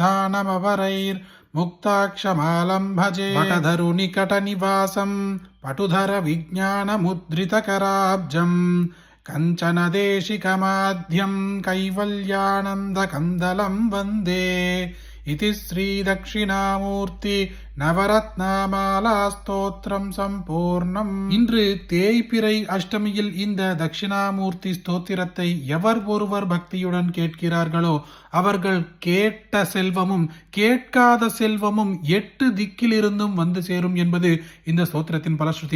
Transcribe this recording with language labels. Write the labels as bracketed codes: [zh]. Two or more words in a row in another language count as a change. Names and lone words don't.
[sa] दधानमवरैर्मुक्ताक्षमालं भजे वटधरुनिकटनिवासं पटुधरविज्ञानमुद्रितकराब्जं कञ्चनदेशिकमाद्यं कैवल्यानन्दकन्दलं वन्दे इति श्रीदक्षिणामूर्ति [ta] நவரத்னமாலா ஸ்தோத்திரம் சம்பூர்ணம். இன்று தேய்பிறை அஷ்டமியில் இந்த தட்சிணாமூர்த்தி ஸ்தோத்திரத்தை எவர் ஒருவர் பக்தியுடன் கேட்கிறார்களோ அவர்கள் கேட்ட செல்வமும் கேட்காத செல்வமும் 8 திக்கிலிருந்தும் வந்து சேரும் என்பது இந்த ஸ்தோத்திரத்தின் பலஸ்ருதி.